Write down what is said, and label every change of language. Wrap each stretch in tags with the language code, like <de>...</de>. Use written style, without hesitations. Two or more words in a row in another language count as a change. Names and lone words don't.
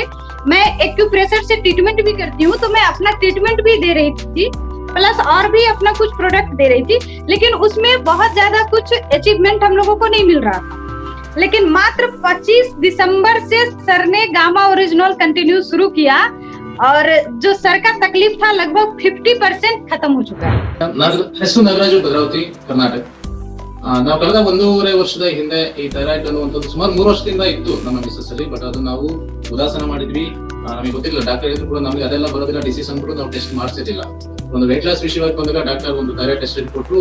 <hi>मैं एक्यूप्रेशर से ट्रीटमेंट भी करती हूँ, तो मैं अपना ट्रीटमेंट भी दे रही थी, प्लस और भी अपना कुछ प्रोडक्ट दे रही थी। लेकिन उसमें बहुत ज्यादा कुछ अचीवमेंट हम लोगों को नहीं मिल रहा था। लेकिन मात्र 25 दिसंबर से सर ने गामा ओरिजिनल कंटिन्यू शुरू किया और जो सर का तकलीफ था लगभग 50% खत्म हो चुका है।</hi> <kn>ಹೆಸರು ನಾಗರಾಜು ಭದ್ರಾವತಿ, ಕರ್ನಾಟಕ. ನಾವು ಕಳೆದ 1.5 ವರ್ಷದ ಹಿಂದೆ ಈ ಥೈರಾಯ್ಡ್ ಅನ್ನುವಂಥದ್ದು ಸುಮಾರು 3 ವರ್ಷದಿಂದ ಇತ್ತು ನಮ್ಮ ಮಿಸಸ್ ಅಲ್ಲಿ. ಬಟ್ ಅದು ನಾವು ಉದಾಸೀನ ಮಾಡಿದ್ವಿ, ನಮಗೆ ಗೊತ್ತಿಲ್ಲ. ಡಾಕ್ಟರ್ ಹೇಳಿದ್ರು ಕೂಡ ನಮಗೆ ಅದೆಲ್ಲ ಬರೋದಿಲ್ಲ, ಡಿಸೀಸ್ ಅಂದ್ಬಿಟ್ಟು ನಾವು ಟೆಸ್ಟ್ ಮಾಡಿಸಿರ್ಲಿಲ್ಲ. ಒಂದು</kn> <en>weight loss</en> <kn>ವಿಷಯವಾಗಿ ಬಂದಾಗ ಡಾಕ್ಟರ್ ಒಂದು</kn> <en>thyroid test</en> <kn>ಕೊಟ್ಟರು.</kn>